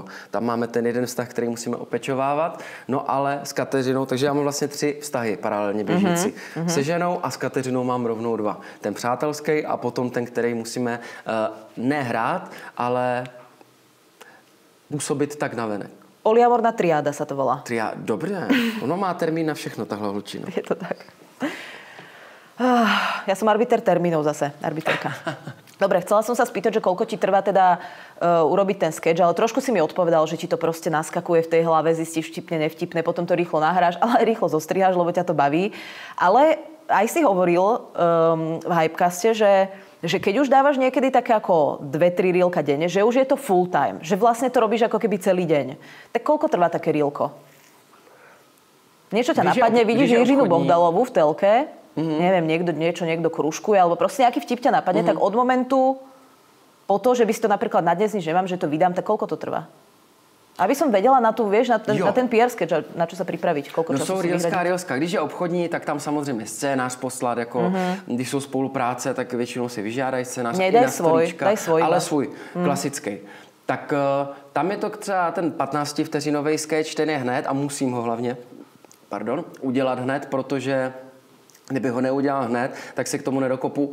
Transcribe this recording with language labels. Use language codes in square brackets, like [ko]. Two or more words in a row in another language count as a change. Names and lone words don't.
[cs] Tam máme ten jeden vztah, který musíme opečovávat, no ale s Kateřinou, takže já mám vlastně 3 vztahy paralelně běžící. Se ženou a s Kateřinou mám rovnou 2. Ten přátelský a potom ten, který musíme nehrát, ale působit tak navenek. [sk] Poliamorná triáda sa to volá. [cs] Dobře, ono má termín na všechno, tahle holčina. Je to tak. [sk] Ja som arbiter termínov zase, arbiterka. Dobre, chcela som sa spýtať, že koľko ti trvá teda urobiť ten sketch, ale trošku si mi odpovedal, že ti to proste naskakuje v tej hlave, zistíš vtipne, nevtipne, potom to rýchlo nahráš, ale aj rýchlo zostriháš, lebo ťa to baví. Ale aj si hovoril v Hypecaste, že keď už dávaš niekedy také ako 2-3 reelka denne, že už je to [en] full time, [sk] že vlastne to robíš ako keby celý deň. Tak koľko trvá také reelko? Niečo ťa napadne, vidíš Jiřinu Bohdalovú v telke, neviem, niekto kružkuje, alebo proste nejaký vtip ťa napadne, tak od momentu po to, že by si to napríklad na dnes nič nemám, že to vydám, tak koľko to trvá? Aby som vedela na tu, vieš, na ten PR sketch, na čo sa pripraviť, koľko času si vyhradiť. Reelska. [cs] Když je obchodní, tak tam samozřejmě scénář poslat, jako když jsou spolupráce, tak většinou si vyžádají scénář. [sk] Ne, daj svoj. [cs] Ale svůj, klasický. Tak tam je to třeba ten 15 vteřinový sketch, ten je hned a musím ho hlavně, udělat hned, protože kdyby ho neudělal hned, tak se k tomu nedokopu.